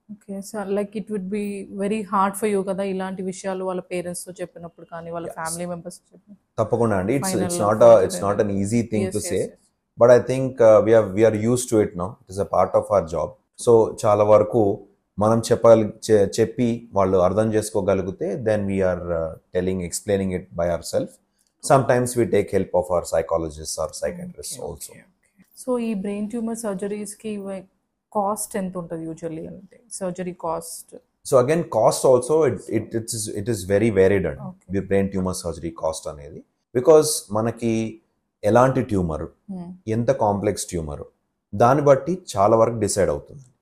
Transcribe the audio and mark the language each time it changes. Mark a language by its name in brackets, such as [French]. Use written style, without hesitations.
[English] okay sir, like it would be very hard for you [Telugu] కదా ఇలాంటి విషయాలు వాళ్ళ పేరెంట్స్ తో చెప్పినప్పుడు కానీ వాళ్ళ ఫ్యామిలీ మెంబర్స్ తో చెప్పినప్పుడు? తప్పకుండా అండి, [English] It's not an easy thing to say, but I think we are used to it now. It is a part of our job. So [Telugu] చాలా వరకు మనం చెప్పి వాళ్ళు అర్థం చేసుకోగలిగితే [English] Then we are explaining it by our self. Sometimes we take help of our psychologists or psychiatrists also. [Telugu] So ఈ brain tumour సర్జరీస్కి cost ఎంత ఉంటుంది యూజువల్లీ అంటే surgery cost? [English] So again, cost also it is very varied [Telugu] అండి brain tumour surgery cost అనేది, because మనకి ఎలాంటి tumour, ఎంత complex tumour, దాన్ని బట్టి చాలా వరకు డిసైడ్ అవుతుంది.